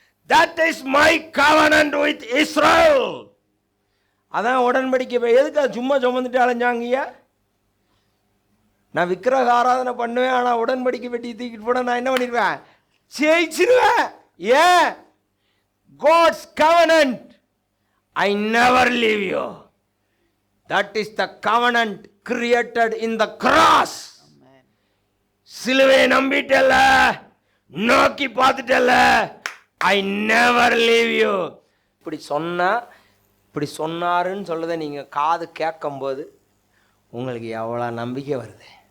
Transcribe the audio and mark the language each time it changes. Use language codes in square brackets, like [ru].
[en] That is my covenant with Israel. [ta] அதான் உடன்படிக்கை. எதுக்கு சும்மா சுமந்துட்டு அலைஞ்சாங்கய்யா? நான் விக்கிரக ஆராதனை பண்ணுவேன், ஆனால் உடன்படிக்கை பெட்டி தூக்கிட்டு போட நான் என்ன பண்ணிடுவேன்? ஜெயிச்சிருவேன். ஏன்? [en] God's covenant. I never leave you. That is the covenant created in the cross. [ta] சிலுவை நம்பிட்டல்ல, நோக்கி பார்த்துட்டல்ல, [en] I never leave you. [ta] இப்படி சொன்னாருன்னு சொல்றதை நீங்கள் காது கேட்கும்போது உங்களுக்கு எவ்வளோ நம்பிக்கை வருது?